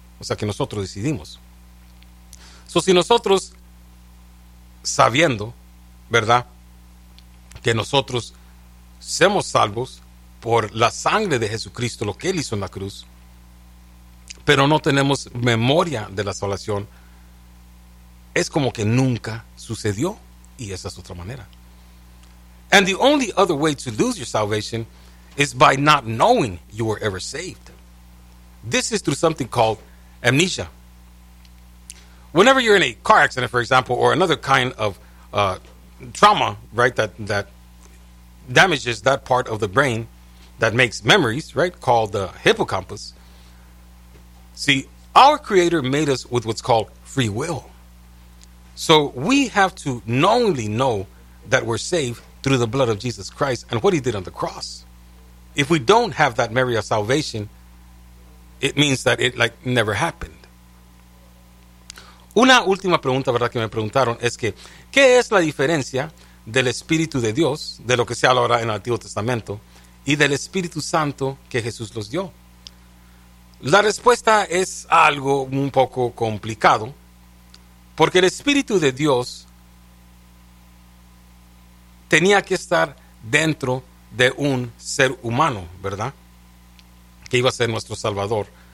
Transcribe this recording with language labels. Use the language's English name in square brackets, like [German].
[Spanish] O sea, que nosotros decidimos. So, si nosotros, sabiendo, ¿verdad?, que nosotros somos salvos por la sangre de Jesucristo, lo que Él hizo en la cruz, pero no tenemos memoria de la salvación, es como que nunca sucedió, y esa es otra manera. [English] And the only other way to lose your salvation is by not knowing you were ever saved. This is through something called amnesia. Whenever you're in a car accident, for example, or another kind of trauma, right, that damages that part of the brain that makes memories, right, called the hippocampus. See, our Creator made us with what's called free will. So we have to knowingly know that we're saved through the blood of Jesus Christ and what He did on the cross. If we don't have that memory of salvation, it means that it, like, never happened. [Spanish] Una última pregunta, ¿verdad?, que me preguntaron es que, ¿qué es la diferencia del Espíritu de Dios, de lo que se habla ahora en el Antiguo Testamento, y del Espíritu Santo que Jesús los dio? La respuesta es algo un poco complicado, porque el Espíritu de Dios tenía que estar dentro de un ser humano, ¿verdad?, que iba a ser nuestro Salvador.